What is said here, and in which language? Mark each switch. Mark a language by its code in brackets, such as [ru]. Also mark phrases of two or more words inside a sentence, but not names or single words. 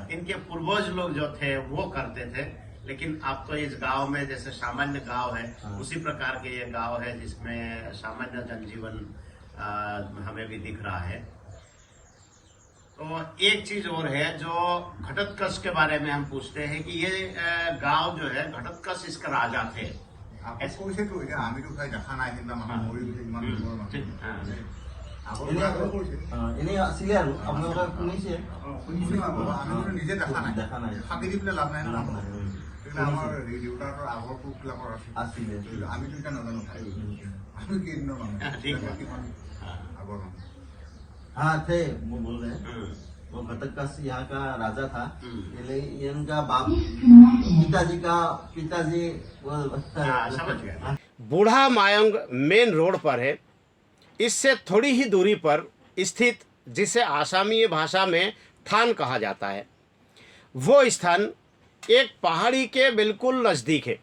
[hi] इनके पूर्वज लोग जो थे वो करते थे। लेकिन अब तो इस गांव में जैसे सामान्य गांव है उसी प्रकार के ये गांव है जिसमें सामान्य जनजीवन हमें भी दिख रहा है। तो एक चीज और है जो घटोत्कच के बारे में हम पूछते हैं कि ये गांव जो है घटोत्कच इसका राजा थे। [as] কৈছে তো এতিয়া আমিতো খাই দেখা নাই কিন্তু মানুহ মৰি গৈছে ইমান দূৰৰ মানুহ এনে আছিলে আৰু আপোনালোকে শুনিছে শুনিছো আমি নিজে দেখা নাই ফাঁকি দি পেলাই লাভ নাই ন আমাৰ দেউতাৰ আগৰ পুৰুষবিলাকৰ আছিলে আমিতো এতিয়া নাজানো আমি কেইদিনৰ মানুহ আগৰ মানুহ [hi] हाँ थे वो बोल रहे हैं वो घटोत्कच यहाँ का राजा था। इनका बाप पिताजी समझ गया। बूढ़ा मायंग [en] main road [hi] पर है। इससे थोड़ी ही दूरी पर स्थित जिसे आसामी भाषा में थान कहा जाता है, वो स्थान एक पहाड़ी के बिल्कुल नज़दीक है।